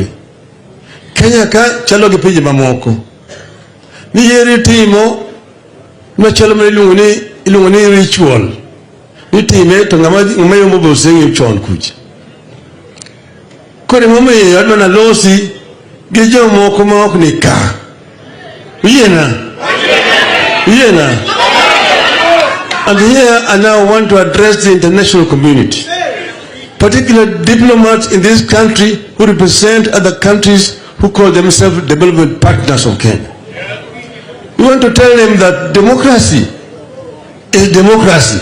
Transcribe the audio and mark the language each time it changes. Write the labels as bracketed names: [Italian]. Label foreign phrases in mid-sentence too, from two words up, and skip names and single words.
[Luo (Kenya and Tanzania)] Kenya ka chalo gi pinje mamoko. Ni yiero itimo machalo ma iluongo ni ritual. Itime to ng'ama yombo be oseng'eyo chon kucha. Kore momiyo adwa nalosi gi jomoko ma ok ni ka. Yiena. [English] And here I now want to address the international community, particularly diplomats in this country who represent other countries who call themselves development partners of Kenya. We want to tell them that democracy is democracy.